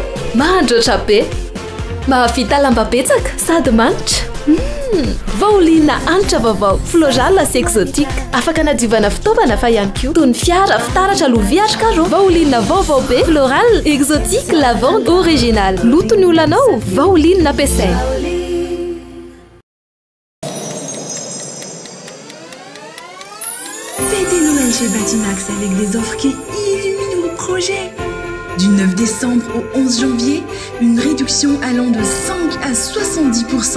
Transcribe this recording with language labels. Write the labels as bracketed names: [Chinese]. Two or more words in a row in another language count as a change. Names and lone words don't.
[Malagasy] Mandroatra be, mahavita lamba betsaka sady manitra. Pauline hanitra vaovao, floral sy exotique. Afaka nadiovana fitaovana fa ihany koa toy ny fiara, fitaratra, lovia ary carreau. Pauline vaovao be, [French] floral, exotique, lavande, original. [Malagasy] Loto ny olanao, Pauline nampiasaina. [French] Fêtez Noël chez Batimax avec des offres qui illuminent vos projets. Du 9 décembre au 11 janvier, une réduction allant de 5 à 70%.